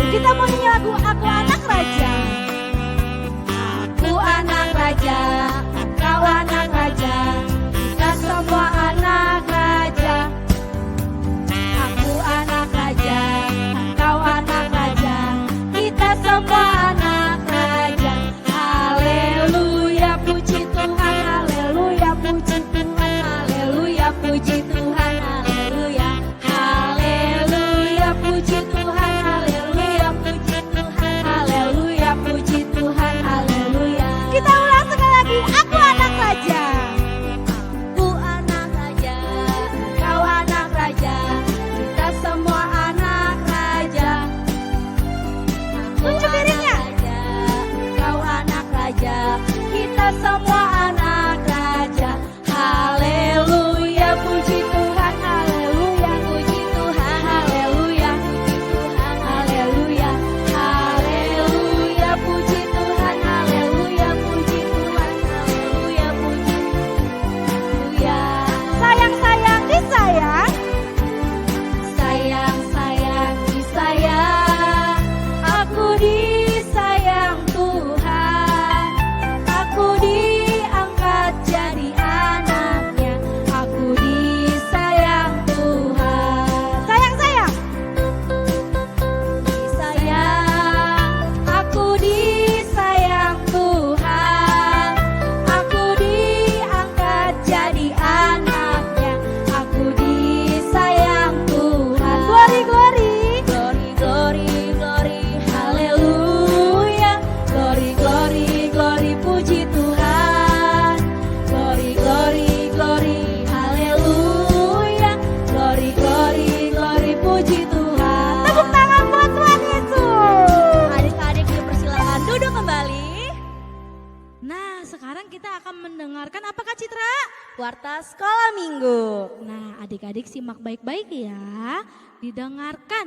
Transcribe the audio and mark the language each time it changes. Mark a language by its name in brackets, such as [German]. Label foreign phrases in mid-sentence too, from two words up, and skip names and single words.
[Indonesian] Kita mau nyanyi lagu Aku Anak Raja. Aku anak raja, kau anak raja, kita semua anak raja. Aku anak raja, kau anak raja, kita semua anak raja. Haleluya, puji Tuhan, haleluya, puji Tuhan, haleluya, puji Tuhan, haleluya. Haleluya, puji Tuhan, haleluya, puji Tuhan, haleluya, puji Tuhan, haleluya. Kita ulang sekali lagi, aku anak raja. Aku anak raja, kau anak raja, kita semua anak raja. Aku anak raja, kau anak raja, kita semua anak raja. Haleluya, puji Tuhan, haleluya, puji Tuhan, haleluya, puji Tuhan, haleluya. Haleluya, puji Tuhan, haleluya, puji Tuhan, haleluya, puji Haleluya. Sayang, sayang, disayang. Sayang, sayang, disayang. Aku disayang Tuhan. Aku diangkat jadi anaknya. Aku disayang Tuhan. Sayang, sayang. Disayang. Aku disayang Tuhan. Aku diangkat jadi anaknya. Aku disayang Tuhan. [English] Glory, glory. Glory, glory, glory. Haleluya. Glory, glory, glory. [Indonesian] Puji Tuhan. [English] Glory, glory, glory. Haleluya. Glory, glory, glory. [Indonesian] Puji Tuhan. Tepuk tangan buat Tuhan Yesus. Adik-adik dipersilakan duduk kembali. Nah, sekarang kita akan mendengarkan apa Kak Citra? Warta Sekolah Minggu. Nah, adik-adik simak baik-baik ya. Didengarkan.